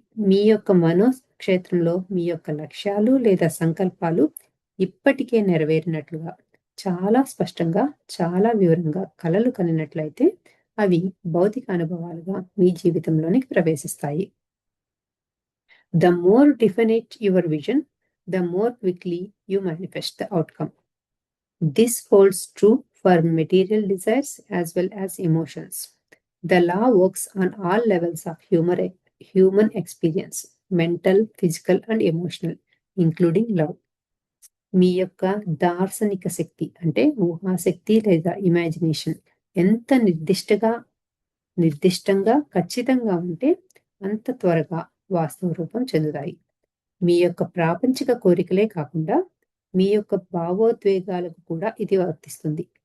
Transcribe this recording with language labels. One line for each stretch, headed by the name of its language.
Telugu: మీ యొక్క మనోక్షేత్రంలో మీ యొక్క లక్ష్యాలు లేదా సంకల్పాలు ఇప్పటికే నెరవేరినట్లుగా చాలా స్పష్టంగా, చాలా వివరంగా కలలు కనినట్లయితే అవి భౌతిక అనుభవాలుగా మీ జీవితంలోనికి ప్రవేశిస్తాయి.
English: The more definite your vision, the more quickly you manifest the outcome. This holds true for material desires as well as emotions. The law works on all levels of human experience, mental, physical and emotional, including love.
Telugu: మీ యొక్క దార్శనిక శక్తి అంటే ఊహాశక్తి లేదా imagination ఎంత నిర్దిష్టంగా ఖచ్చితంగా ఉంటే అంత త్వరగా వాస్తవ రూపం చెందుతాయి. మీ యొక్క ప్రాపంచిక కోరికలే కాకుండా మీ యొక్క భావోద్వేగాలకు కూడా ఇది వర్తిస్తుంది.